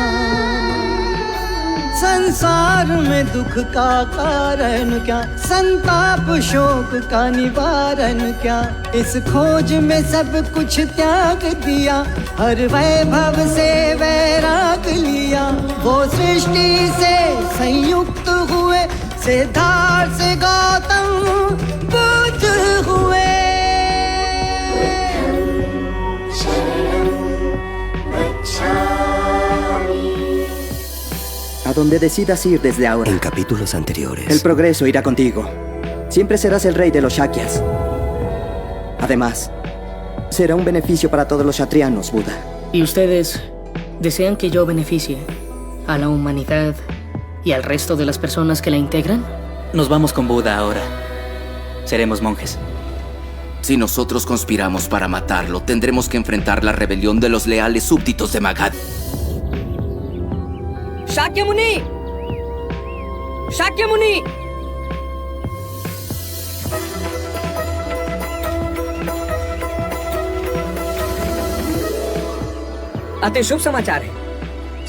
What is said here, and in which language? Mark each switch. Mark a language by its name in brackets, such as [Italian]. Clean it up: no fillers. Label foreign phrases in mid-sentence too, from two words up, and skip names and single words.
[Hindi] संसार में दुख का कारण क्या, संताप शोक का निवारण क्या। इस खोज में सब कुछ त्याग दिया, हर वैभव से वैराग लिया। वो सृष्टि से संयुक्त हुए, सिद्धार्थ से गौतम बुद्ध हुए। [Spanish] A donde decidas ir desde ahora. En capítulos anteriores. El progreso irá contigo. Siempre serás el rey de los Shakyas. Además, será un beneficio para todos los Kshatriyanos, Buda. ¿Y ustedes desean que yo beneficie a la humanidad y al resto de las personas que la integran? Nos vamos con Buda ahora. Seremos monjes. Si nosotros conspiramos para matarlo, tendremos que enfrentar la rebelión de los leales súbditos de Magad. [Hindi] शाक्यमुनि! शाक्यमुनि! अति शुभ समाचार है।